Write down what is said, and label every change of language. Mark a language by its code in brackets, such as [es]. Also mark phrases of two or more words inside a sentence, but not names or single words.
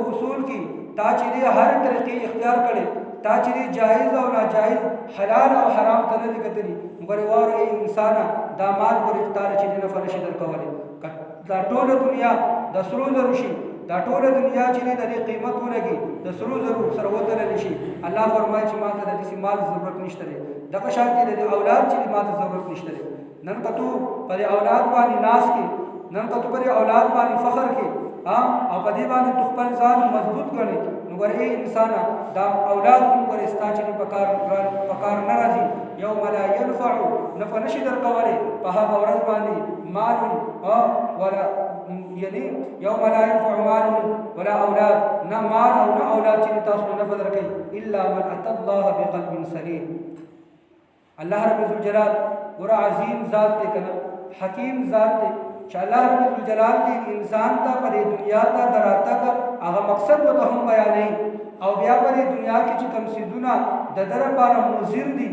[ps] حصول کې تا چې دی هر طریقې اختیار کړې تا چې دی جایز او ناجایز حلال او حرام ته نه دي کتلي ګوره واوره ای انسانه دا مال ګوره چې تاله چې دی نفع نشي درکولی دا ټوله دنیا د سرو زرو شي دا ټوله دنیا چې دی د دې قیمت ولګي د سرو زرو سره وتللی شي الله فرمایي چې ما ته د داسې مال ضرورت نشته دی دغه شان کې د دې اولاد چې دی ما ته ضرورت نشته دی نن که تو په دې اولاد باندې ناز کې نن که تو په دې اولاد باندې فخر کې او په دې باندې تو خپل ځان مضبوط کړې نو ګوره ای انسانه دا اولاد هم ګوره ستا چې دی په کار نه راځي [ar] یوم لا ینفع [ps] نفع نشي درکولی په هغه ورځ باندې مال ولا یعنی [ar] یوم لا ينفع مال ولا اولاد [ps] نه مال او نه اولاد چې تاسو نه نفع درکوي [ar] الا من اتى الله بقلب سلیم [ps] الله رب الجلال ګوره عظیم ذات دی کنه حکیم ذات دی چې الله رب الجلال دی انسان ته په دنیا ته دراتګ هغه مقصد وته هم بیانوي او بیا په دنیا کې چې کوم څیزونه د ده لپاره مضر دي